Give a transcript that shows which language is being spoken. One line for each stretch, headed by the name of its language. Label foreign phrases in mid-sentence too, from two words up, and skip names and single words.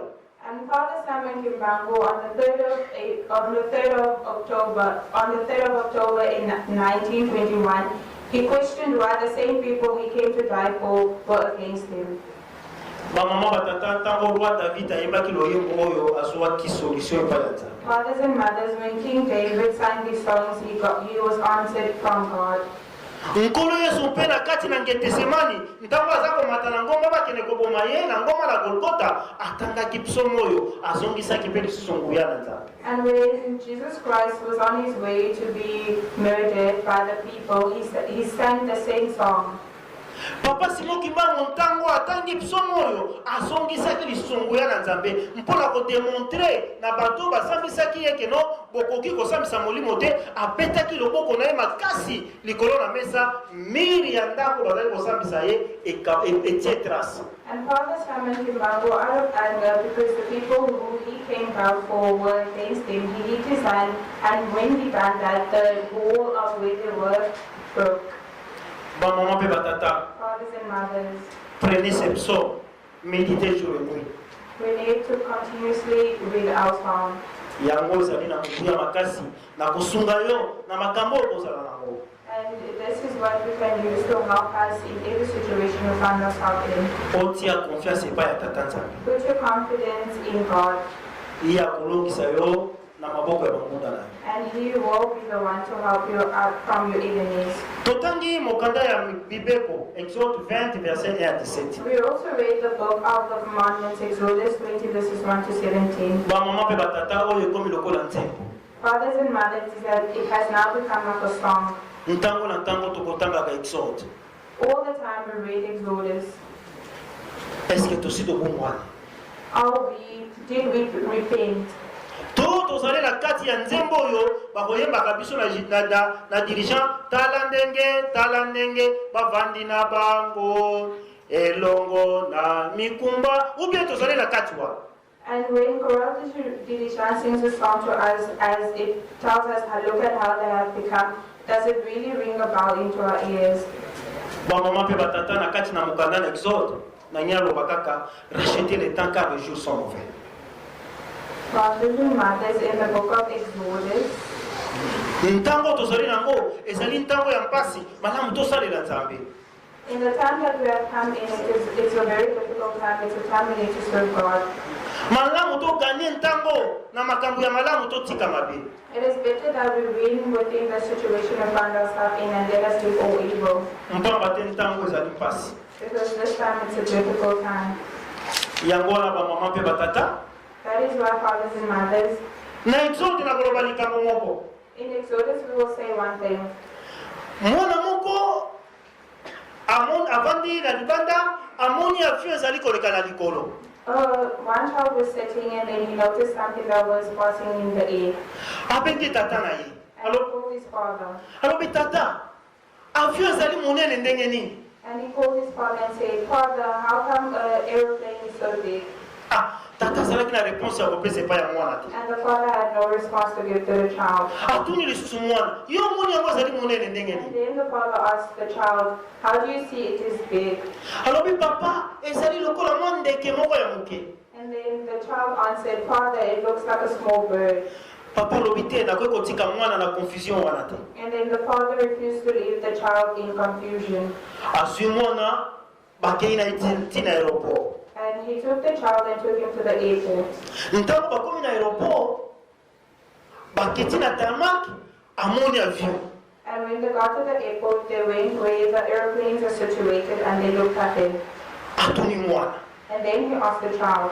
English: And Father Simon Kimbangu on the 3rd of October in 1921, he questioned why the same people he came to die for were against him.
Lingala: Bamama batata ntango roi David ayembaki loyembo oyo azwaki solution epai ya Nzambe.
English: Fathers and mothers, when King David sang these songs, he was answered from God.
Lingala: Nkolo Yesu mpe na kati na Getsemani ntango aza komata na ngomba bakende koboma ye na ngomba na Golgotha atangaki psaume oyo azongisaki mpe lisusu nguya na Nzambe.
English: And when Jesus Christ was on his way to be murdered by the people, he sang the same song.
Lingala: Papa Simon Kimbangu ntango atangi psomo oyo azongisaki lisungu ya na Nzambe mpona kodemontre na bato basambisaki ye keno bokoki kosambisa molimo te, apetaki loboko na ye makasi likolo na mesa, miri ya ndako bazali kosambisa ye etie trace.
English: And Father Simon Kimbangu, out of anger because the people who he came out for were against him, he hit his hand, and when he done that, the wall of where they were broke.
French: Maman et batata,
English: Fathers and mothers,
French: prenez ces psaumes, méditez jour et nuit.
English: we need to continuously read our psalm.
Lingala: Yango ezali na mobuya makasi na kosunga yo na makambo okozala nango.
English: And this is what we can use to help us in every situation we find ourselves in.
Lingala: Otia confiance epai ya tata Nzambe.
English: Put your confidence in God,
Lingala: Ye akolongisa yo na maboko ya bangunda na yo.
English: and He will be the one to help you out from your enemies.
Lingala: Totangi mokanda ya Bibeko,
French: Exode 20 verset 1 à 17.
English: We also read the book of the commandments, Exodus 20 verses 1 to 17.
Lingala: Ba maman pe batata oyo ekomi lokola nzembo.
English: Fathers and mothers, it has now become like a song.
Lingala: Ntango na ntango tokotangaka Exode.
English: All the time we read Exodus.
French: Est-ce que
Lingala: tosi tobongwana?
English: Did we repent?
Lingala: To tozali na kati ya nzembo oyo bakoyembaka biso na dirigeant tala ndenge bavandi na bango elongo na mikumba,
French: ou bien
Lingala: tozali na kati wa.
English: And when Corrupted Dirishan sings a song to us, as it tells us, look at how they have become, does it really ring a bell into our ears?
Lingala: Ba maman pe batata na kati na mokanda na Exode na nyalo bakaka
French: racheter les temps car les jours sont mauvais.
English: Fathers and mothers, in the book of Exodus,
Lingala: Ntango tozali nango ezali ntango ya mpasi malamu tosalela Nzambe.
English: in the time that we have come in, it's a very difficult time. It's a time we need to serve God.
Lingala: Malamu to gagner ntango na makambo ya malamu to tika mabe.
English: It is better that we win within the situation we find ourselves in and let us leave all evil.
Lingala: Mpamba te ntango ezali mpasi.
English: Because this time it's a difficult time.
Lingala: Yango na ba maman pe batata.
English: That is why fathers and mothers,
Lingala: Na Exode na koloba likambo moko.
English: in Exodus we will say one thing.
Lingala: Mwana moko avandi na libanda amoni afio ezali koleka na likolo.
English: One child was sitting and then he noticed something that was passing in the air.
Lingala: Abengi tata na ye.
English: And he called his father.
Lingala: Alobi tata, afio ezali monene ndenge nini?
English: And he called his father and said, Father, how come an aeroplane is so big?
Lingala: Ah, tata azalaki na réponse ya kopesa epai ya mwana te.
English: And the father had no response to give to the child.
Lingala: Atuni lisusu mwana, yo moni yango ezali monene ndenge
English: And
Lingala: nini?
English: then the father asked the child, how do you see it is big?
Lingala: Alobi papa, ezali lokola mwa ndeke moko ya moke.
English: And then the child answered, Father, it looks like a small bird.
Lingala: Papa alobi te nakoki kotika mwana na confusion wana te.
English: And then the father refused to leave the child in confusion.
Lingala: Azwi mwana bakei na ntina aéroport.
English: And he took the child and took him to the airport.
Lingala: Ntango bakomi na aéroport, baketi na tarmac, amoni avion.
English: And when they got to the airport, they went where the airplanes are situated and they looked at him.
Lingala: Atuni mwana.
English: And then he asked the child,